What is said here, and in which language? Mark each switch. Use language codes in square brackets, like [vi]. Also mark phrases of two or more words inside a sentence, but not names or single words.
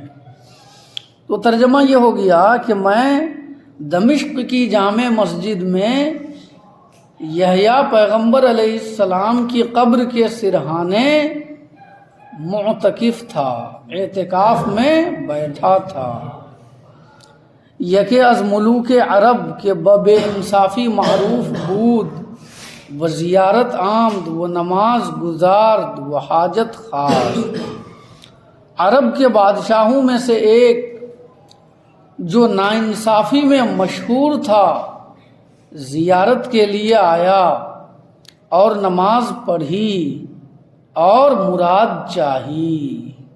[ur] تو ترجمہ یہ ہو گیا کہ میں دمشق کی جامع مسجد میں یحییٰ پیغمبر علیہ السلام کی قبر کے سرہانے معتکف تھا، اعتکاف میں بیٹھا تھا۔ [fa] یکے از ملوک عرب کے بے انصافی معروف بود، و زیارت آمد و نماز گزارد و حاجت خواست۔ [ur] عرب کے بادشاہوں میں سے ایک جو ناانصافی میں مشہور تھا، زیارت کے لیے آیا اور نماز پڑھی اور مراد چاہی۔